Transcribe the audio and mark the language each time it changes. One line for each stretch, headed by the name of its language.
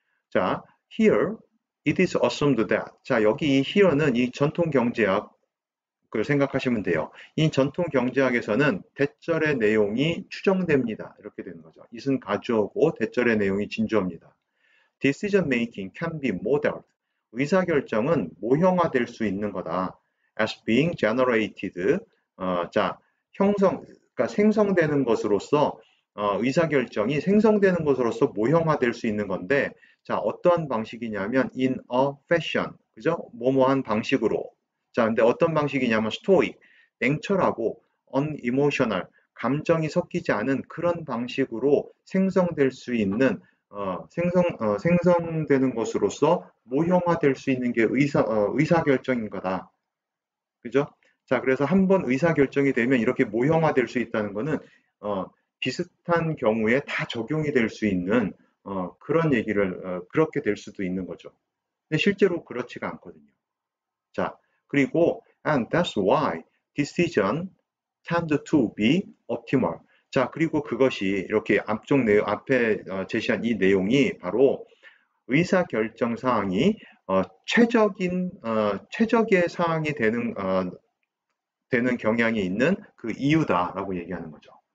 English: 자, here it is assumed that.
Korean: 자, 여기 이 here는 이 전통 경제학을 생각하시면 돼요. 이 전통 경제학에서는 대절의 내용이 추정됩니다. 이렇게 되는 거죠. it은 가주어고 대절의 내용이 진주어입니다.
English: Decision making can be modeled.
Korean: 의사결정은 모형화될 수 있는 거다.
English: As being generated.
Korean: 자, 그러니까 생성되는 것으로서 의사결정이 생성되는 것으로서 모형화될 수 있는 건데, 자, 어떠한 방식이냐면
English: in a fashion,
Korean: 그죠? 뭐뭐한 방식으로. 자, 근데 어떤 방식이냐면 stoic, 냉철하고 unemotional, 감정이 섞이지 않은 그런 방식으로 생성될 수 있는 생성되는 것으로서 모형화될 수 있는 게 의사결정인 거다. 그죠? 자, 그래서 한번 의사결정이 되면 이렇게 모형화될 수 있다는 거는 비슷한 경우에 다 적용이 될 수 있는 그런 얘기를 그렇게 될 수도 있는 거죠. 근데 실제로 그렇지가 않거든요. 자, 그리고
English: and that's why decision tend to be optimal.
Korean: 자, 그리고 그것이 이렇게 앞에 제시한 이 내용이 바로 의사결정 사항이 최적의 사항이 되는 경향이 있는 그 이유다라고 얘기하는 거죠.